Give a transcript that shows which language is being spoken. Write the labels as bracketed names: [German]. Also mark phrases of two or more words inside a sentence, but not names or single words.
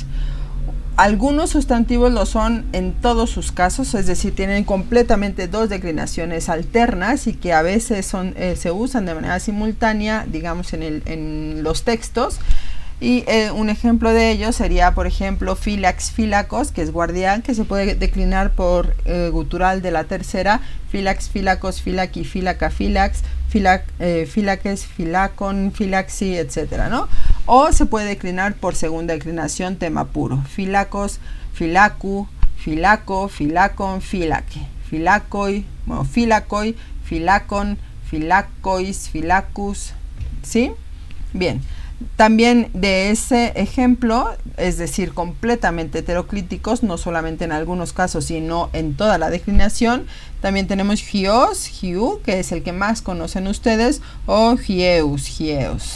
[Spanish] Algunos sustantivos lo son en todos sus casos, es decir, tienen completamente dos declinaciones alternas y que a veces se usan de manera simultánea, digamos, en los textos. Y un ejemplo de ello sería, por ejemplo, filax, filacos, que es guardián, que se puede declinar por gutural de la tercera, [Greek] φύλαξ, φύλακος, φύλακι, φύλακα, φύλαξ, φύλακες, φυλάκων, φύλαξι, [Spanish] etcétera, ¿no? O se puede declinar por segunda declinación, tema puro, [Greek] φύλακος, φυλάκου, φυλάκῳ, φύλακον, φύλακε, φύλακοι, bueno, φύλακοι, φυλάκων, φυλάκοις, φυλάκους, [Spanish] ¿sí? Bien. También de ese ejemplo, es decir, completamente heteroclíticos, no solamente en algunos casos, sino en toda la declinación, también tenemos [Greek] υἱός, υἱοῦ, [Spanish] que es el que más conocen ustedes, o [Greek] υἱεύς, υἱεύς.